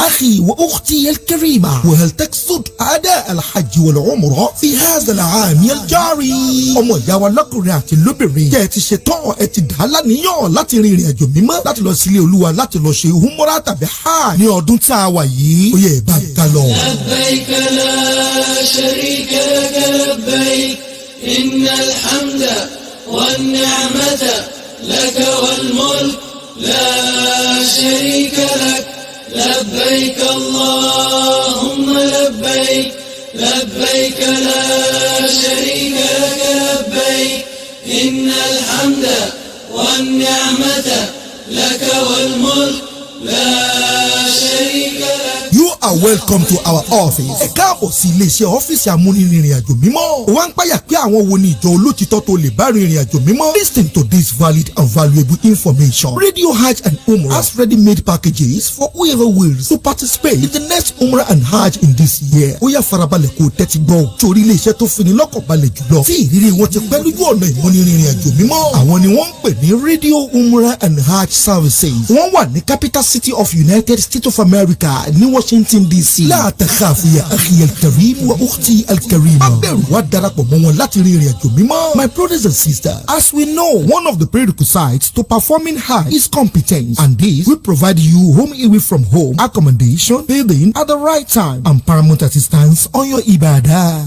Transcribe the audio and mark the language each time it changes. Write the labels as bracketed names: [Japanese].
[Arabic] أخي وأختي الكريمة، وهل تقصد أداء الحج والعمرة في هذا العام الجاري؟ [Yoruba] ọmọ ìyá wa lọ́kùnrin àti lóbìnrin jẹ́ ti ṣetán ẹ ti dá láníyàn láti rin ìrìn àjò mímọ́ láti lọ sílé Olúwa láti lọ ṣe Umrah tàbí Hajj ní ọdún tá a wà yìí. Ó yẹ bá ká lọ. [Arabic] لبيك لا شريك لك لبيك إن الحمد والنعمة لك والملك لا شريك لك لبيك اللهم لبيك لبيك لا شريك لك لبيك إن الحمد والنعمة لك والملك لا شريك لك. [English] You are welcome to our office. [Yoruba] Ẹ káàbọ̀ sí iléeṣẹ́ ọ́fíìsì amúnirìnrìn àjò mímọ́. Ó wá ń páyà pé àwọn wo ni ìjọ olótìtọ́ tó lè bá rìnrìn àjò mímọ́. [English] Listen to this valid and valuable information. Radio Hajj and Umrah has ready-made packages for whoever wills to participate in the next Umrah and Hajj in this year. [Yoruba] Ó yá farabalẹ̀ kó tẹ́tí gbọ́. Torí iléeṣẹ́ tó fini lọ́kàn balẹ̀ jùlọ. Tí ìrírí wọn ti pẹ́ lójú ọ̀nà ìmúnirìnrìn àjò mímọ́. Àwọn ni wọ́n ń pè ní Radio Umrah and Hajj Services. Wọ́n wà ní [English] capital city of United States of America [Yoruba] ní Washington DC. [Arabic] لا تخاف يا أخي الكريم وأختي الكريمة. [Yoruba] Abẹ́rù wá darapọ̀ mọ́ wọn láti rin ìrìn àjò mímọ́. [English] My brothers and sisters, as we know, one of the prerequisites to performing Hajj is competence, and this will provide you home away from home, accommodation, feeding at the right time, and paramount assistance on your ibadah.